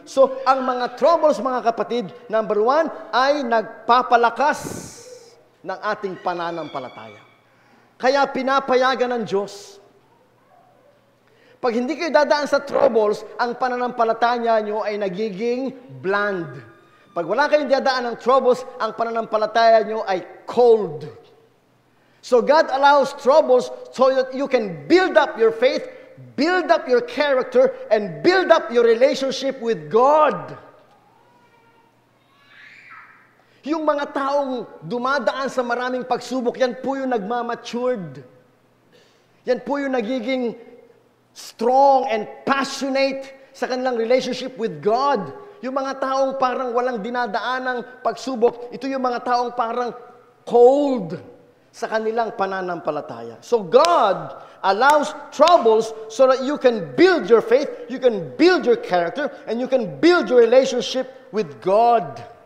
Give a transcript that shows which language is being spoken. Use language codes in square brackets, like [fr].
[tl] So, ang mga troubles, mga kapatid, number 1, ay nagpapalakas ng ating pananampalataya. Kaya pinapayagan ng Diyos. Pag hindi kayo dadaan sa troubles, ang pananampalataya nyo ay nagiging bland. Pag wala kayong dadaan ng troubles, ang pananampalataya nyo ay cold. [en] So God allows troubles so that you can build up your faith, build up your character, and build up your relationship with God. [tl] Yung mga taong dumadaan sa maraming pagsubok, yan po yung nagmamatured. Yan po yung nagiging [en] strong and passionate [tl] sa kanilang [en] relationship with God. [tl] Yung mga taong parang walang dinadaanang pagsubok, ito yung mga taong parang cold sa kanilang pananampalataya. [en] So God allows troubles so that you can build your faith, you can build your character, and you can build your relationship with God.